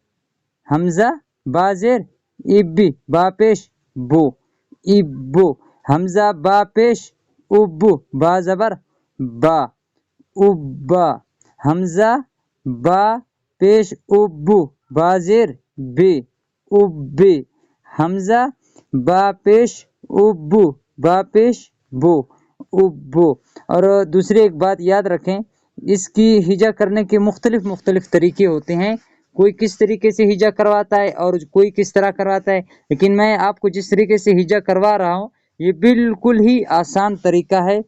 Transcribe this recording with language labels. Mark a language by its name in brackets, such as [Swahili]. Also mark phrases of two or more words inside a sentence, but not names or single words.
[Urdu] ابی، با پیش بو، ابو، حمزہ با پیش ابو، با زبر با، ابا، حمزہ با پیش ابو، با زیر بی، ابی، حمزہ با پیش ابو، با پیش بو، ابو۔ اور دوسری ایک بات یاد رکھیں، اس کی ہجا کرنے کے مختلف طریقے ہوتے ہیں۔ کوئی کس طریقے سے ہجا کرواتا ہے اور کوئی کس طرح کرواتا ہے، لیکن میں آپ کو جس طریقے سے ہجا کروا رہا ہوں یہ بالکل ہی آسان طریقہ ہے۔